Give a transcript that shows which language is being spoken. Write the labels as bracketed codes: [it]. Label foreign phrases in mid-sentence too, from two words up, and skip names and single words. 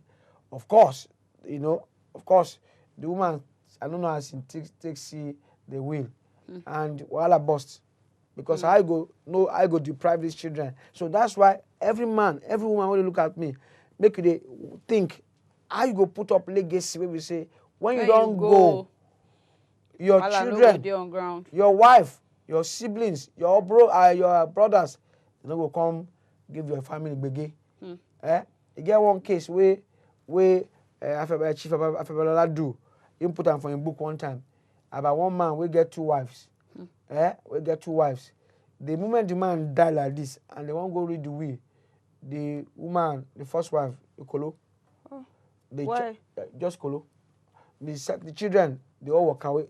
[pcm] Of course, you know, the woman, I don't know how she take see the will, and wahala burst because I go deprive these children. So that's why every man, every woman when they look at me, make they think how you go put up legacy where we say when you don't go, your Wahala no go children, dey on ground. your wife, your siblings, your brothers, they no go come give your family gbege. You get one case where Chief Afebalola do, he put am for him book one time about one man we get 2 wives. We get 2 wives. The moment the man die like this and they won't go read the will, the woman, the first wife, Kolo. Why? Just Kolo. The children, they all walk away.